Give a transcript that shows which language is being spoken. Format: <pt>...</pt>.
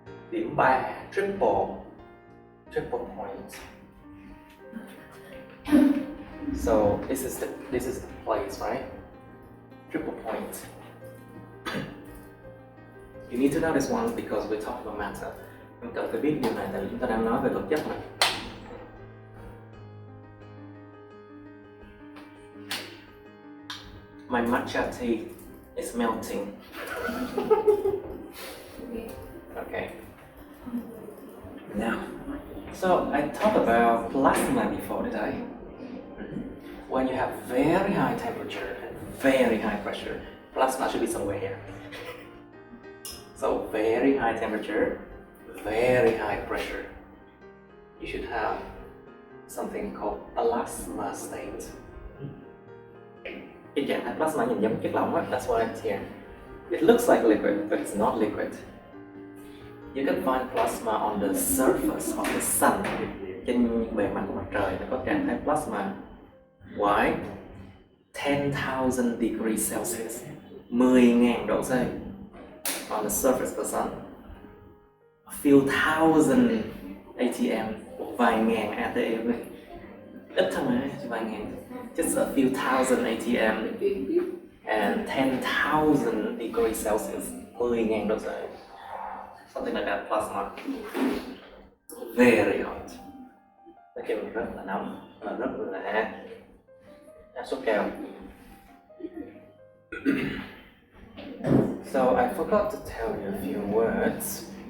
<vi>Điểm 3, triple point.</vi> <en>So this is the place, right? Triple point. You need to know this one because we talk about matter.</en> <vi>Chúng cần phải biết điều này tại vì chúng ta đang nói về vật chất mà.</vi> <en>My matcha tea is melting. Okay. Now, so I talked about plasma before, did I? When you have very high temperature and very high pressure, plasma should be somewhere here. So very high temperature, very high pressure. You should have something called plasma state.</en> <vi>Cái trạng thái plasma nhìn giống chất lỏng á,</vi> <en>that's why it's here. It looks like liquid, but it's not liquid. You can find plasma on the surface of the sun.</en> <vi>Trên bề mặt của mặt trời nó có trạng thái plasma.</vi> <en>Why? 10,000 degrees Celsius.</en> <vi>10.000 độ C.</vi> <en>On the surface of the sun. A few thousand ATM,</en> <vi>vài ngàn ATM. Ít thôi mà, chỉ vài ngàn.</vi> <en>Just a few thousand ATM and 10,000 degrees Celsius.</en> <vi>10.000 độ C.</vi> <en>Something like that, plasma. Very hot.</en> <vi>Nó kêu rất là nóng và rất là áp suất cao.</vi> <en>So I forgot to tell you a few words.</en>